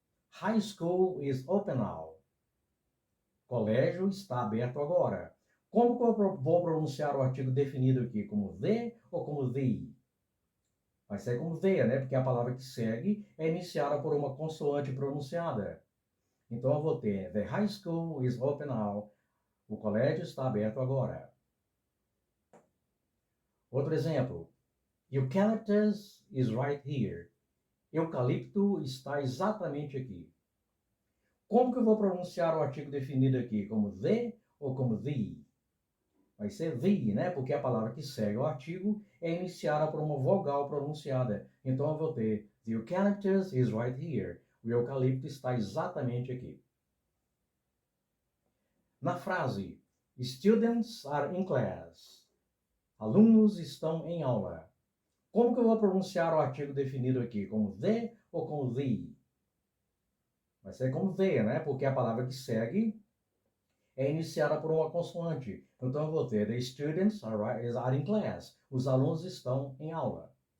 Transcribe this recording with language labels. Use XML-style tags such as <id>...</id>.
<en>High school is open now.</en> <pt>Colégio está aberto agora. Como que eu vou pronunciar o artigo definido aqui? Como the ou como the? Vai ser como the, né? Porque a palavra que segue é iniciada por uma consoante pronunciada. Então eu vou ter:</pt> <en>The high school is open now.</en> <pt>O colégio está aberto agora. Outro exemplo.</pt> <en>Eucalyptus is right here.</en> <pt>Eucalipto está exatamente aqui. Como que eu vou pronunciar o artigo definido aqui? Como the ou como the? Vai ser the, né? Porque a palavra que segue o artigo é iniciada por uma vogal pronunciada. Então eu vou ter:</pt> <en>The eucalyptus is right here.</en> <pt>O eucalipto está exatamente aqui. Na frase,</pt> <en>Students are in class.</en> <pt>Alunos estão em aula. Como que eu vou pronunciar o artigo definido aqui? Como the ou como the? Vai ser como the, né? Porque a palavra que segue é iniciada por uma consoante. Então eu vou ter:</pt> <en>The students are in class.</en> <pt>Os alunos estão em aula.</pt>